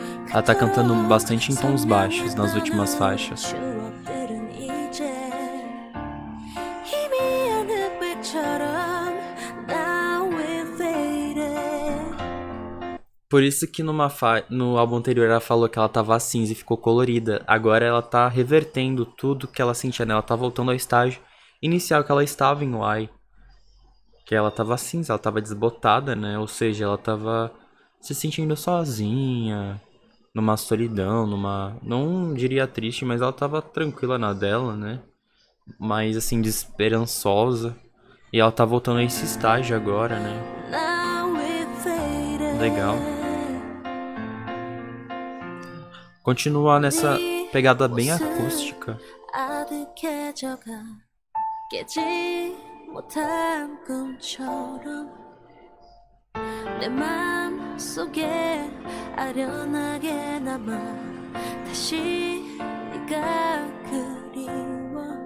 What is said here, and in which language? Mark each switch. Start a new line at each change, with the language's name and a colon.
Portuguese: Ela tá cantando bastante em tons baixos nas últimas faixas.
Korean: 추억들은 이제 희미한 흑백처럼
English: now we're faded.
Portuguese: Por isso que no álbum anterior ela falou que ela tava cinza e ficou colorida. Agora ela tá revertendo tudo que ela sentia nela. Ela tá voltando ao estágio inicial que ela estava em Why. Que ela tava cinza, ela tava desbotada, né? Ou seja, ela tava se sentindo sozinha, numa solidão, não diria triste, mas ela tava tranquila na dela, né? Mas assim, desesperançosa. E ela tá voltando a esse estágio agora, né?
English: Now we're faded.
Portuguese: Legal. Continua nessa pegada bem acústica.
Korean: 아득해져가 깨지 못한 꿈처럼 내 맘속에 아련하게 남아 다시 네가 그리워